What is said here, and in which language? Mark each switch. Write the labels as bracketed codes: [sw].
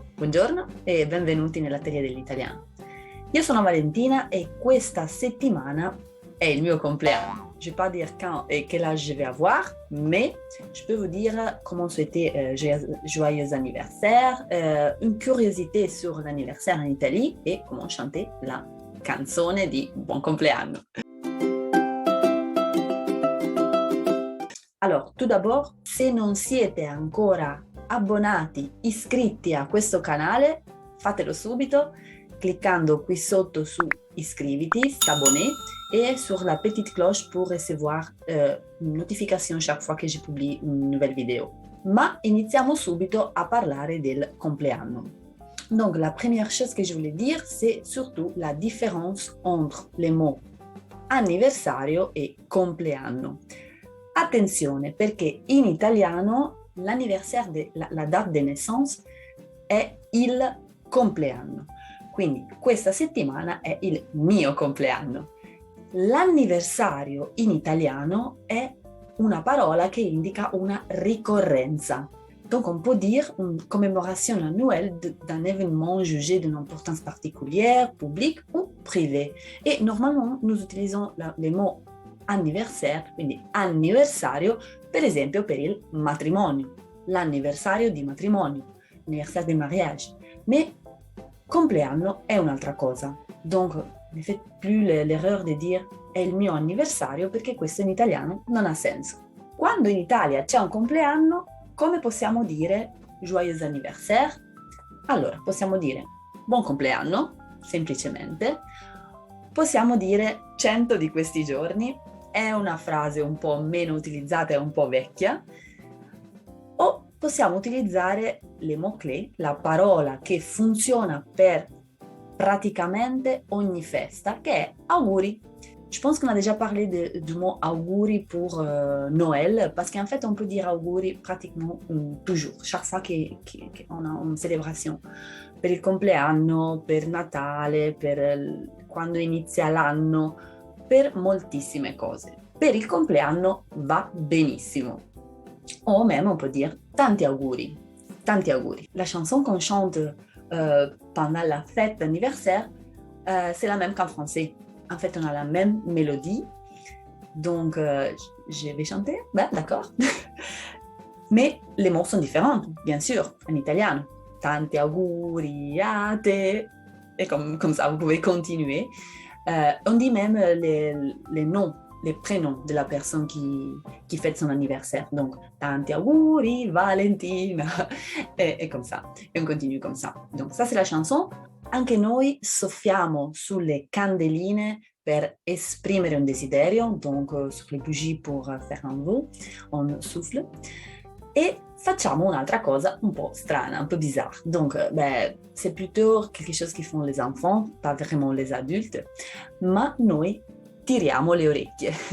[it] Buongiorno e benvenuti nell'Atelier dell'Italiano. Io sono Valentina e questa settimana è il mio compleanno. [fr] Je ne vais pas dire quand et quel âge je vais avoir, mais je peux vous dire comment souhaiter joyeux anniversaire, une curiosité sur l'anniversaire en Italie et comment chanter [it] la canzone di Buon compleanno. Allora, [fr] tout d'abord, [it] se non siete ancora abbonati, iscritti a questo canale, fatelo subito cliccando qui sotto su iscriviti, [fr] s'abonner et sur la petite cloche pour recevoir une notification chaque fois que je publie une nouvelle vidéo. [it] Ma iniziamo subito a parlare del compleanno. [fr] Donc, la première chose que je voulais dire, c'est surtout la différence entre les mots anniversario e compleanno. [it] Attenzione, perché in italiano [fr] l'anniversaire, la date de naissance [it] è il compleanno. Quindi questa settimana è il mio compleanno. L'anniversario in italiano è una parola che indica una ricorrenza. [fr] Donc on peut dire une commémoration annuelle d'un événement jugé d'une importance particulière, publique ou privée. Et normalement, nous utilisons les mots anniversaire, [it] quindi anniversario, per esempio per il matrimonio, l'anniversario di matrimonio, [fr] l'anniversaire de mariage. Mais [it] compleanno è un'altra cosa. [fr] Donc, ne faites plus l'erreur [it] di dire è il mio anniversario perché questo in italiano non ha senso. Quando in Italia c'è un compleanno, come possiamo dire [fr] joyeux anniversaire? [it] Allora, possiamo dire buon compleanno, semplicemente. Possiamo dire 100 di questi giorni, è una frase un po' meno utilizzata e un po' vecchia, o possiamo utilizzare [fr] le mots-clés, [it] la parola che funziona per praticamente ogni festa, che è auguri. [fr] Je pense qu'on a déjà parlé du mot auguri pour Noël, parce qu'en fait, on peut dire auguri pratiquement toujours, chaque fois qu'on a une célébration. [it] Per il compleanno, per Natale, per quando inizia l'anno, per moltissime cose. Per il compleanno va benissimo. O [fr] même, on peut dire [it] tanti auguri, tanti auguri. [fr] La chanson qu'on chante pendant la fête d'anniversaire, c'est la même qu'en français. En fait, on a la même mélodie. Donc, je vais chanter. Ben, d'accord. Mais les mots sont différents, bien sûr, en italien. [it] Tanti auguri a te. [fr] Et comme ça, vous pouvez continuer. On dit même les noms, les prénoms de la personne qui fête son anniversaire. Donc, [it] tanti auguri, Valentina. [fr] Et comme ça. Et on continue comme ça. Donc, ça, c'est la chanson. [it] Anche noi soffiamo sulle candeline per esprimere un desiderio, [fr] donc sur les bougies pour faire un vœu, on souffle. Et [it] facciamo un'altra cosa un po' strana, [fr] un peu bizarre. Donc, c'est plutôt quelque chose que font les enfants, pas vraiment les adultes, [it] ma noi tiriamo le orecchie.